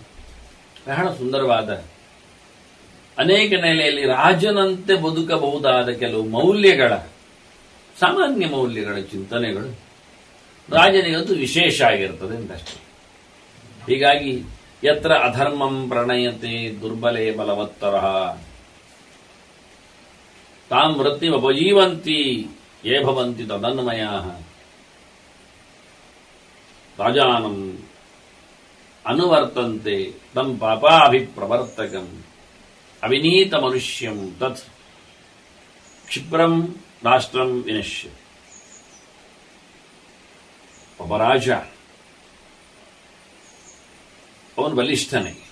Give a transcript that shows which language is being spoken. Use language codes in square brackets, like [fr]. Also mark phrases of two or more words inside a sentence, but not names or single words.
[kn] ಬಹಳ ಸುಂದರವಾದ, ಅನೇಕ ನೆಲೆಯಲ್ಲಿ ರಾಜನಂತೆ ಬದುಕಬಹುದಾದ ಕೆಲವು ಮೌಲ್ಯಗಳ, ಸಾಮಾನ್ಯ ಮೌಲ್ಯಗಳ ಚಿಂತನೆಗಳು ರಾಜನಿಗಂತೂ ವಿಶೇಷ ಆಗಿರ್ತದೆ ಅಂತಷ್ಟೇ. [sa] ಹೀಗಾಗಿ ಯತ್ರ ಅಧರ್ಮಂ ಪ್ರಣಯತೆ ದುರ್ಬಲೇ ಬಲವತ್ತರಃ ತಾಂ ವೃತ್ತಿಮುಪಜೀವಂತಿ ಯೇ ಭವಂತಿ ತದನ್ಮಯಾಃ ರಾಜಾನಂ ಅನುವರ್ತಂತೆ ತಂ ಪಾಪಾಭಿಪ್ರವರ್ತಕಂ ಅವಿನೀತ ಮನುಷ್ಯಂ ತತ್ ಕ್ಷಿಪ್ರಂ ರಾಷ್ಟ್ರಂ ವಿನಶ್ಯ. [kn] ಒಬ್ಬ ರಾಜ, ಅವನು ಬಲಿಷ್ಠನೇ.